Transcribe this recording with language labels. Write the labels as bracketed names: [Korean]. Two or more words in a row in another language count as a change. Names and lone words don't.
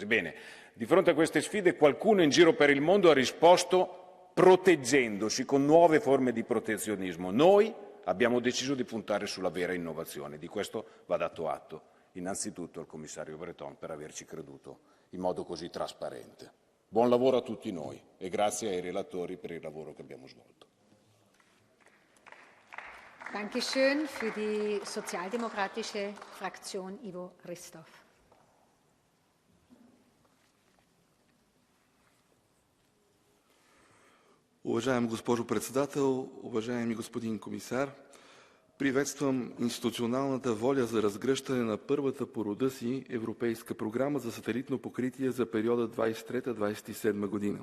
[Italian] Bene, di fronte a queste sfide qualcuno in giro per il mondo ha risposto proteggendosi con nuove forme di protezionismo. Noi abbiamo deciso di puntare sulla vera innovazione. Di questo va dato atto innanzitutto al commissario Breton per averci creduto in modo così trasparente. Buon lavoro a tutti noi e grazie ai relatori per il lavoro che abbiamo svolto. [German] Dankeschön für die sozialdemokratische Fraktion Ivo Hristov. [Bulgarian] Уважаема госпожо председател, уважаеми господин комисар, приветствам институционалната воля за разгръщане на първата по рода си европейска програма за сателитно покритие за периода 23-27 година.